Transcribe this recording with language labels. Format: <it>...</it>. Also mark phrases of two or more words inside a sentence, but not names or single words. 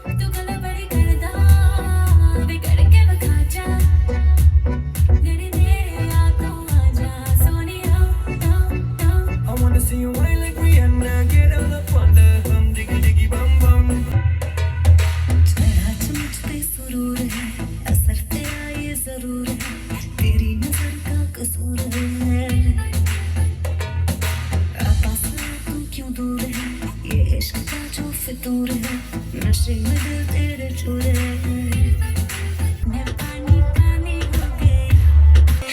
<pa>ਤੂੰ ਗੱਲਾਂ ਬੜੀ ਕਰਦਾ ਵਿਗੜ ਕੇ ਬਹਿ ਜਾ ਨੇੜੇ ਨੇੜੇ ਆ ਤੂੰ ਆਜਾ ਸੋਨੀਆ</pa> <en>I wanna see you whine like Rihanna get out up on the hum diggy diggy bum bum</en> <hi>जरा मुझ पे सुरूर है असर तेरा ये जरूर है तेरी नजर का कसूर है पास तू क्यों दूर है ये इश्क का जो फितूर है नशे में दिल तेरे चूर है मैं पानी पानी हो गई</hi>